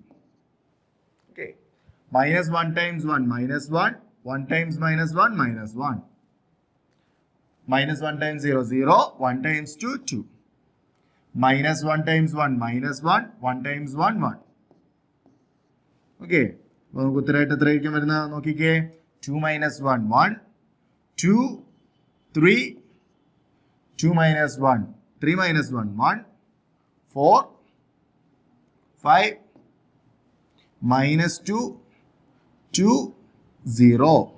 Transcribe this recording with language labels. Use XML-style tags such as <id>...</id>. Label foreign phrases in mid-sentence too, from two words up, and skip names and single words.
<en>Okay, minus 1 times 1 minus 1, 1 times minus 1 minus 1, minus 1 times 0 0, 1 times 2 2, minus 1 times 1 minus 1, 1 times 1 1.</en> <ml>Okay, അപ്പോൾ നമുക്ക് ഉത്തരമായിട്ട് എത്രയായിരിക്കും വരുന്നത് നോക്കിക്കേ.</ml> <en>2 minus 1 1, 2 3, 2 minus 1 3 minus 1 1, 4 5, minus 2 2 0.</en>